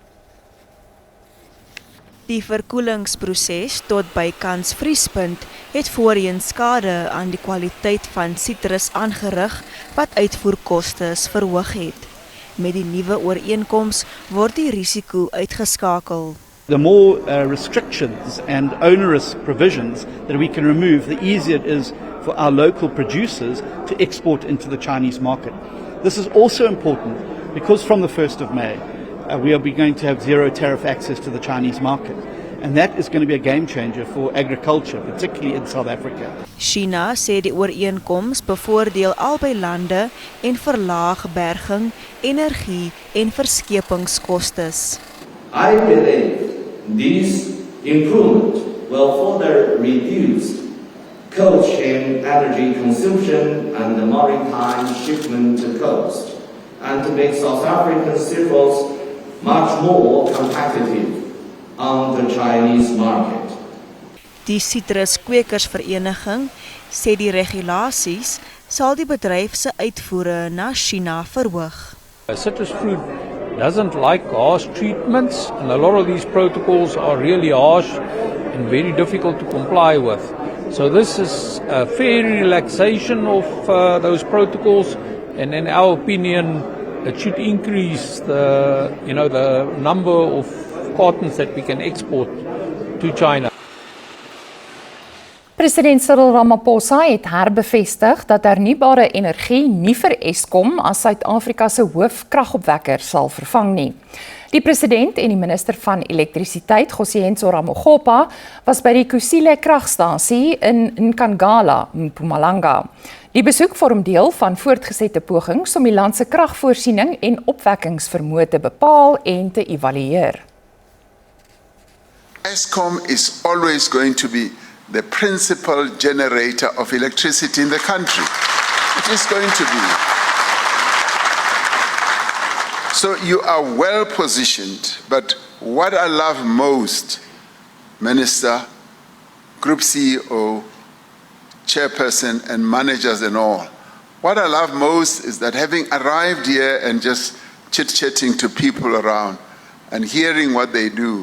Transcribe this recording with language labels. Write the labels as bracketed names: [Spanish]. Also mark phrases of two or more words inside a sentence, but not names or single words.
[Afrikaans] Die verkoelingsproses tot bykans vriespunt het voorheen skade aan die kwaliteit van sitrus aangerig wat uitvoerkostes verhoog het. Met die nuwe ooreenkoms word die risiko uitgeskakel. [English] The more restrictions and onerous provisions that we can remove, the easier it is for our local producers to export into the Chinese market. This is also important because from the 1st of May, we are going to have zero tariff access to the Chinese market. And that is going to be a game changer for agriculture, particularly in South Africa. [Afrikaans] China sê die ooreenkoms bevoordeel albei lande en verlaag berging, energie en verskepingskostes. [English] I believe this improvement will further reduce cold chain energy consumption and the maritime shipment cost, and to make South African cereals much more competitive on the Chinese market. [Afrikaans] Die Sitruskwekersvereniging sê die regulasies sal die bedryf se uitvoere na China verhoog. [English] Citrus fruit doesn't like harsh treatments, and a lot of these protocols are really harsh and very difficult to comply with. So this is a fair relaxation of those protocols, and in our opinion, it should increase the number of cartons that we can export to China. [Afrikaans] President Cyril Ramaphosa het herbevestig dat hernubare energie nie vir Eskom as Suid-Afrika se hoofkragopwekker sal vervang nie. Die president en die minister van elektrisiteit, Gosiyenso Ramogopa, was by die Kusile kragstasie in Nkangala, Mpumalanga. Die besoek vorm deel van voortgesette pogings om die land se kragvoorsiening en opwekkingsvermoë te bepaal en te evalueer. [English] Eskom is always going to be the principal generator of electricity in the country. It is going to be. So you are well positioned, but what I love most, Minister, Group CEO, Chairperson and managers and all, what I love most is that having arrived here and just chit-chatting to people around and hearing what they do.